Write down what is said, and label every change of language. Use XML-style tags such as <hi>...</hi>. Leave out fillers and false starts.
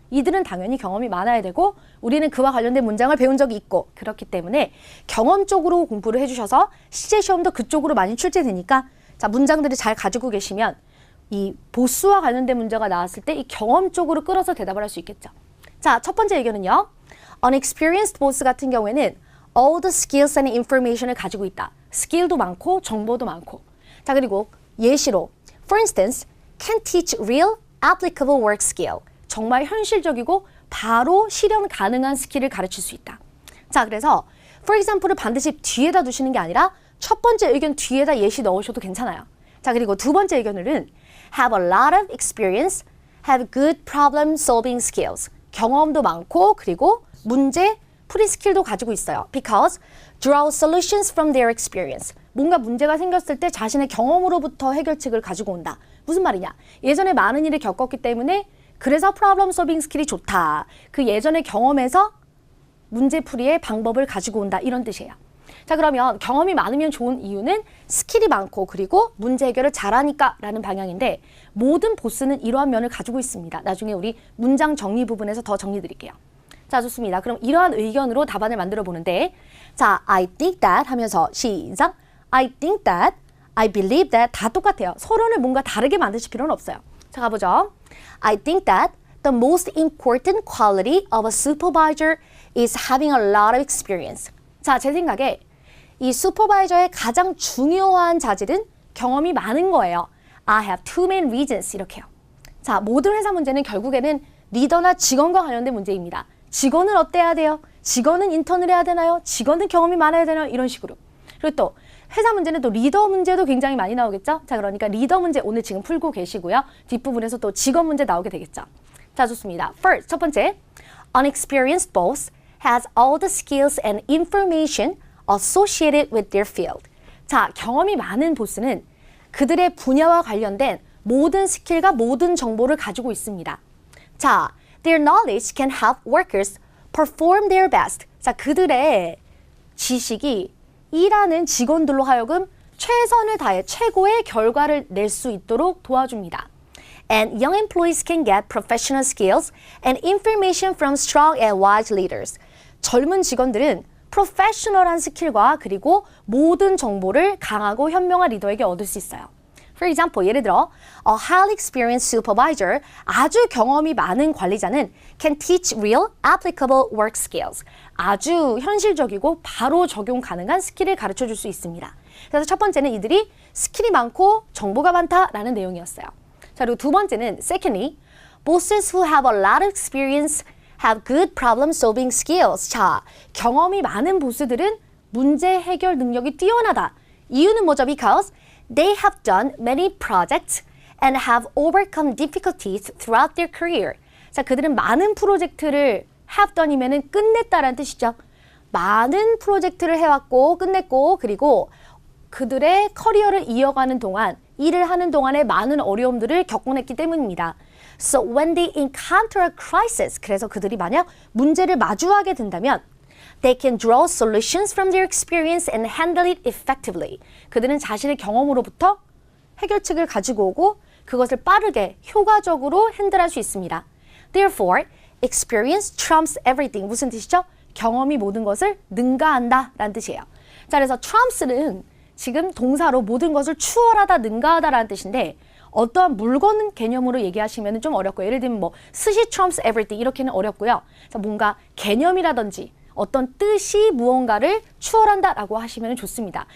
<ko>이들은 당연히 경험이 많아야 되고 우리는 그와 관련된 문장을 배운 적이 있고 그렇기 때문에 경험 쪽으로 공부를 해주셔서 실제 시험도 그쪽으로 많이 출제되니까 자 문장들을 잘 가지고 계시면 이 보스와 관련된 문제가 나왔을 때 이 경험 쪽으로 끌어서 대답을 할 수 있겠죠. 자, 첫 번째 의견은요.</ko> <en>Unexperienced boss</en> <ko>같은 경우에는</ko> <en>all the skills and information을</en> <ko>가지고 있다. 스킬도 많고 정보도 많고. 자, 그리고 예시로</ko> <en>For instance, can teach real applicable work skill.</en> <ko>정말 현실적이고 바로 실현 가능한 스킬을 가르칠 수 있다. 자, 그래서 for example을 반드시 뒤에다 두시는 게 아니라 첫 번째 의견 뒤에다 예시 넣으셔도 괜찮아요. 자, 그리고 두 번째 의견은</ko> <en>have a lot of experience, have good problem solving skills.</en> <ko>경험도 많고 그리고 문제 풀이 스킬도 가지고 있어요.</ko> <en>Because draw solutions from their experience.</en> <ko>뭔가 문제가 생겼을 때 자신의 경험으로부터 해결책을 가지고 온다. 무슨 말이냐? 예전에 많은 일을 겪었기 때문에 그래서</ko> <en>problem solving</en> <ko>스킬이 좋다. 그 예전의 경험에서 문제풀이의 방법을 가지고 온다. 이런 뜻이에요. 자, 그러면 경험이 많으면 좋은 이유는 스킬이 많고 그리고 문제 해결을 잘하니까 라는 방향인데 모든 보스는 이러한 면을 가지고 있습니다. 나중에 우리 문장 정리 부분에서 더 정리 드릴게요. 자, 좋습니다. 그럼 이러한 의견으로 답안을 만들어 보는데 자,</ko> <en>I think that</en> <ko>하면서 시작.</ko> <en>I think that, I believe that</en> <ko>다 똑같아요. 서론을 뭔가 다르게 만드실 필요는 없어요. 자, 가보죠.</ko> <en>I think that the most important quality of a supervisor is having a lot of experience.</en> <ko>자, 제 생각에 이 슈퍼바이저의 가장 중요한 자질은 경험이 많은 거예요.</ko> <en>I have two main reasons</en> <ko>이렇게요. 자, 모든 회사 문제는 결국에는 리더나 직원과 관련된 문제입니다. 직원은 어때야 돼요? 직원은 인턴을 해야 되나요? 직원은 경험이 많아야 되나요? 이런 식으로. 그리고 또 회사 문제는 또 리더 문제도 굉장히 많이 나오겠죠? 자, 그러니까 리더 문제 오늘 지금 풀고 계시고요. 뒷부분에서 또 직원 문제 나오게 되겠죠. 자, 좋습니다.</ko> <en>First,</en> <ko>첫 번째.</ko> <en>Unexperienced boss has all the skills and information associated with their field.</en> <ko>자, 경험이 많은 보스는 그들의 분야와 관련된 모든 스킬과 모든 정보를 가지고 있습니다.</ko> <en>자, their knowledge can help workers perform their best.</en> <ko>자, 그들의 지식이 일하는 직원들로 하여금 최선을 다해 최고의 결과를 낼 수 있도록 도와줍니다.</ko> <en>And young employees can get professional skills and information from strong and wise leaders.</en> <ko>젊은 직원들은 프로페셔널한 스킬과 그리고 모든 정보를 강하고 현명한 리더에게 얻을 수 있어요.</ko> <en>For example,</en> <ko>예를 들어</ko> <en>a highly experienced supervisor,</en> <ko>아주 경험이 많은 관리자는</ko> <en>can teach real applicable work skills.</en> <ko>아주 현실적이고 바로 적용 가능한 스킬을 가르쳐줄 수 있습니다. 그래서 첫 번째는 이들이 스킬이 많고 정보가 많다라는 내용이었어요. 자, 그리고 두 번째는</ko> <en>secondly, bosses who have a lot of experience have good problem solving skills.</en> <ko>자, 경험이 많은 보스들은 문제 해결 능력이 뛰어나다. 이유는 뭐죠?</ko> <en>Because they have done many projects and have overcome difficulties throughout their career.</en> <ko>자, 그들은 많은 프로젝트를</ko> <en>have done</en> <ko>이면은 끝냈다라는 뜻이죠. 많은 프로젝트를 해왔고 끝냈고 그리고 그들의 커리어를 이어가는 동안 일을 하는 동안에 많은 어려움들을 겪어냈기 때문입니다.</ko> <en>So when they encounter a crisis,</en> <ko>그래서 그들이 만약 문제를 마주하게 된다면</ko> <en>they can draw solutions from their experience and handle it effectively.</en> <ko>그들은 자신의 경험으로부터 해결책을 가지고 오고 그것을 빠르게 효과적으로 핸들할 수 있습니다.</ko> <en>Therefore, experience trumps everything.</en> <ko>무슨 뜻이죠? 경험이 모든 것을 능가한다 라는 뜻이에요. 자, 그래서</ko> <en>trumps</en> <ko>는 지금 동사로 모든 것을 추월하다, 능가하다 라는 뜻인데 어떠한 물건 개념으로 얘기하시면 좀 어렵고요. 예를 들면 뭐 스시</ko> <en>trumps everything</en> <ko>이렇게는 어렵고요. 자, 뭔가 개념이라든지 어떤 뜻이 무언가를 추월한다 라고 하시면 좋습니다.</ko>